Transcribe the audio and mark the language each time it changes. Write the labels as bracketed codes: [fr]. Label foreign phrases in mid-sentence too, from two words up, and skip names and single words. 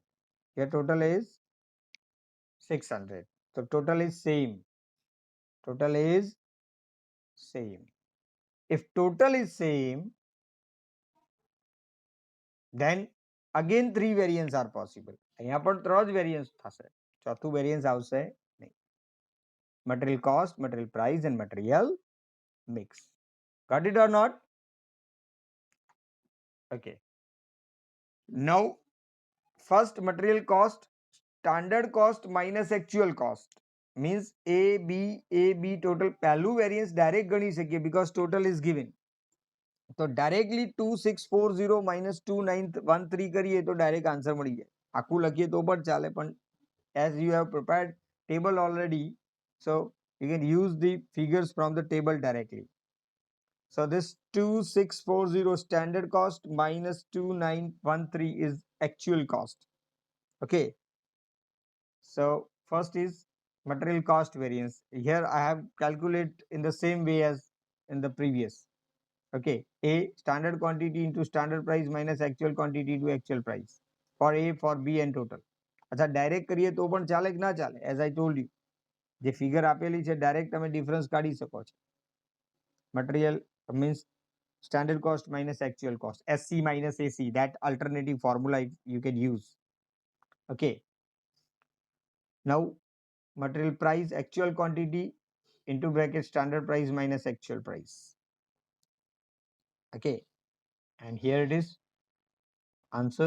[en] Here total is 600. So total is same. Total is same. If total is same, then again three variants are possible. [hi] यहाँ पर [gu] ત્રણ variants થશે. ચોથું variance આવશે નહીં. [en] Material cost, material price, and material mix. Got it or not? Okay. Now, first material cost, standard cost minus actual cost means A B total. પહેલું variance direct [gu] ગણી શકીએ [en] because total is given. [gu] તો ડાયરેક્ટલી 2640 minus 2913 કરીએ તો [en] direct answer [gu] મળી જાય. આખું લખીએ તો પણ ચાલે, પણ [en] as you have prepared table already, so you can use the figures from the table directly. So this 2640 standard cost minus 2913 is actual cost. Okay. So first is material cost variance. Here I have calculated in the same way as in the previous. Okay, A standard quantity into standard price minus actual quantity to actual price for A, for B and total. [hi] अच्छा डायरेक्ट करिए तो [gu] પણ ચાલે કે ના ચાલે? [en] As I told you, [gu] જે ફિગર આપેલી છે ડાયરેક્ટ તમે ડિફરન્સ કાઢી શકો છો. [en] મટીરિયલ means standard cost minus actual cost, SC minus AC, that alternative formula you can use. Okay, now material price, actual quantity into bracket standard price minus actual price. Okay, and here it is answer.